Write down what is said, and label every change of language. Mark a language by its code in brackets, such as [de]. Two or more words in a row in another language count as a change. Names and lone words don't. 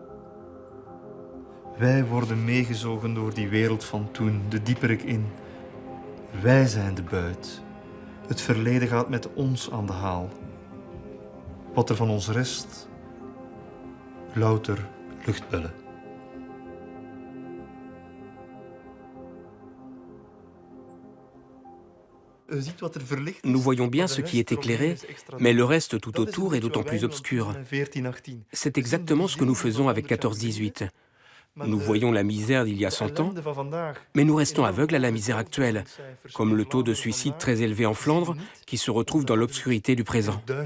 [nl] Wij worden meegezogen door die wereld van toen, de dieperik in. Wij zijn de buit. Het verleden gaat met ons aan de haal. Wat er van ons rest, louter luchtbellen. [fr] Nous voyons bien ce qui est éclairé, mais le reste tout autour est d'autant plus obscur. C'est exactement ce que nous faisons avec 14-18. Nous voyons la misère d'il y a 100 ans, mais nous restons aveugles à la misère actuelle, comme le taux de suicide très élevé en Flandre qui se retrouve dans l'obscurité du présent.